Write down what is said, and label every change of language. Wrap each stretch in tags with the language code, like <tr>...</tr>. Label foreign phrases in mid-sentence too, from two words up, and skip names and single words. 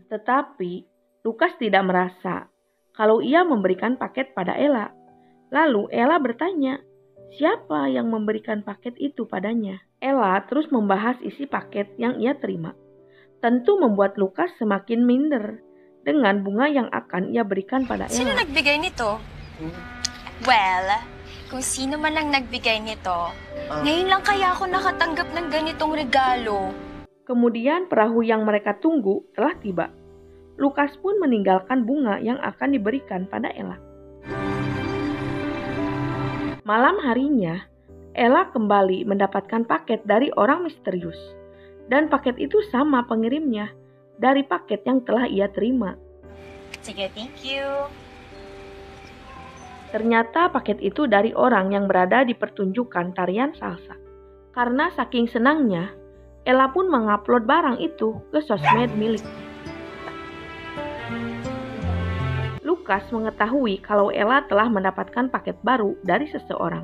<id>Tetapi Lucas tidak merasa kalau ia memberikan paket pada Ella. Lalu Ella bertanya, siapa yang memberikan paket itu padanya? Ella terus membahas isi paket yang ia terima. Tentu membuat Lucas semakin minder dengan bunga yang akan ia berikan pada Ella.</id> <tl>Sino nagbigay nito? Well, kung sino man ang nagbigay nito, ngayon lang kaya ako nakatanggap ng ganitong regalo.</tl> <id>Kemudian perahu yang mereka tunggu telah tiba. Lucas pun meninggalkan bunga yang akan diberikan pada Ella. Malam harinya, Ella kembali mendapatkan paket dari orang misterius. Dan paket itu sama pengirimnya dari paket yang telah ia terima.</id> <tl>Sige,</tl> <en>thank you.</en> <id>Ternyata paket itu dari orang yang berada di pertunjukan tarian salsa. Karena saking senangnya, Ella pun mengupload barang itu ke sosmed miliknya. Lucas mengetahui kalau Ella telah mendapatkan paket baru dari seseorang.</id>